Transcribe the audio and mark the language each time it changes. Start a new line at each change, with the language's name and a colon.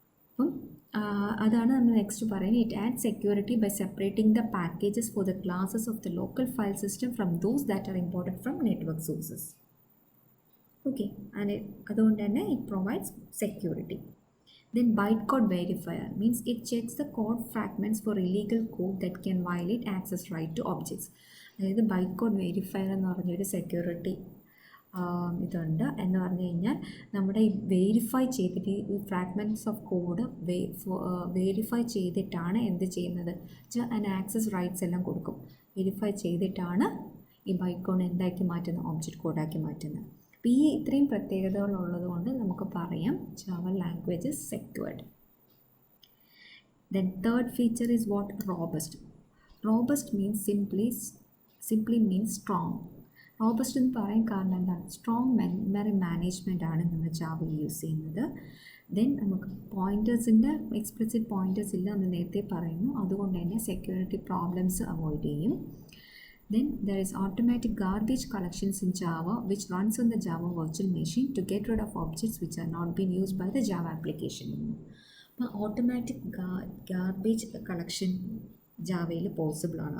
Malayalam: അപ്പം അതാണ് നമ്മൾ നെക്സ്റ്റ് പറയുന്നത്.
English: It add security by separating the packages for the classes of the local file system from those that are imported from network sources.
Malayalam: Okay, അതുകൊണ്ട് തന്നെ
English: It provides security. Then bytecode verifier means it checks the code fragments for illegal code that can violate access right to objects.
Malayalam: അതായത് bytecode verifier എന്ന് പറഞ്ഞൊരു security ഇതുണ്ട്. എന്ന് പറഞ്ഞു കഴിഞ്ഞാൽ നമ്മുടെ ഈ വെരിഫൈ ചെയ്തിട്ട് ഈ ഫ്രാഗ്മെൻറ്റ്സ് ഓഫ് കോഡ് വെരിഫൈ ചെയ്തിട്ടാണ് എന്ത് ചെയ്യുന്നത്, അതിന് ആക്സസ് റൈറ്റ്സ് എല്ലാം കൊടുക്കും. വെരിഫൈ ചെയ്തിട്ടാണ് ഈ bytecode എന്താക്കി മാറ്റുന്നത്, ഒബ്ജക്റ്റ് കോഡാക്കി മാറ്റുന്നത്. അപ്പോൾ ഈ ഇത്രയും പ്രത്യേകതകളുള്ളത് കൊണ്ട് നമുക്ക് പറയാം
English: Java language is secured. Then third feature is what? Robust. Robust means simply means strong.
Malayalam: Robust എന്ന് പറയാൻ കാരണം എന്താണ്? സ്ട്രോങ് മെമ്മറി മാനേജ്മെൻ്റ് ആണ് നമ്മൾ ജാവയിൽ യൂസ് ചെയ്യുന്നത്. ദെൻ നമുക്ക് പോയിൻറ്റേഴ്സിൻ്റെ എക്സ്പ്ലിസിറ്റ് പോയിൻറ്റേഴ്സ് ഇല്ല എന്ന് നേരത്തെ പറയുന്നു, അതുകൊണ്ട് തന്നെ സെക്യൂരിറ്റി പ്രോബ്ലംസ് അവോയ്ഡ് ചെയ്യും.
English: Then there is automatic garbage collections in Java which runs on the Java virtual machine to get rid of objects which are not being used by the Java application.
Malayalam: അപ്പോൾ automatic garbage collection ജാവയിൽ possible ആണ്.